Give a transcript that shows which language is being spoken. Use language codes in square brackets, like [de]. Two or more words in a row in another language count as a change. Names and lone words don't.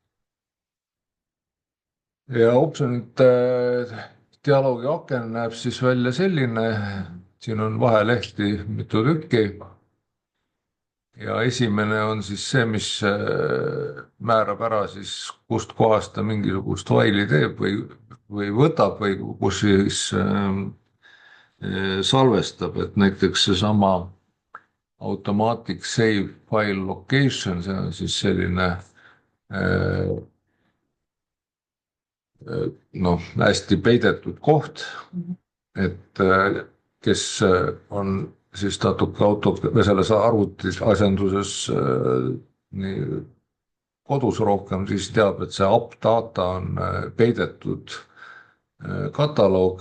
[et] Ja optionite dialoogi aken näeb siis välja selline, siin on vahelehti mitu tükki. Ja esimene on siis see, mis määrab ära siis, kust kohast ta mingisugust faili teeb või võtab või kus siis salvestab, et näiteks seesama [en] automatic save file location, [et] see on siis selline hästi peidetud koht, et kes on siis natuke selles arvutis asenduses nii kodus rohkem, siis teab, et see [en] app data [et] on peidetud kataloog.